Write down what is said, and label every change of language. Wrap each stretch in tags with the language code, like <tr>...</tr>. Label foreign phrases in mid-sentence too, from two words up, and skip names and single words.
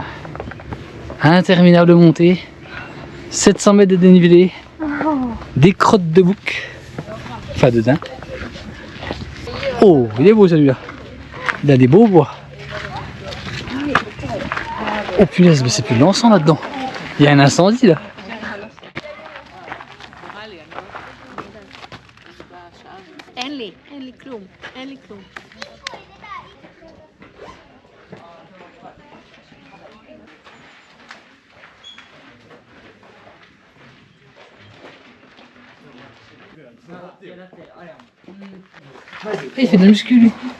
<fr>Interminable montée. 700 mètres de dénivelé. Des crottes de bouc. Enfin de daim. Oh, il est beau celui-là. Il a des beaux bois. Oh punaise, mais c'est plus de l'encens là-dedans. Il y a un incendie là.</fr> <he>אין לי כלום, אין לי כלום.</he> <fr>Il fait de la muscu lui.</fr>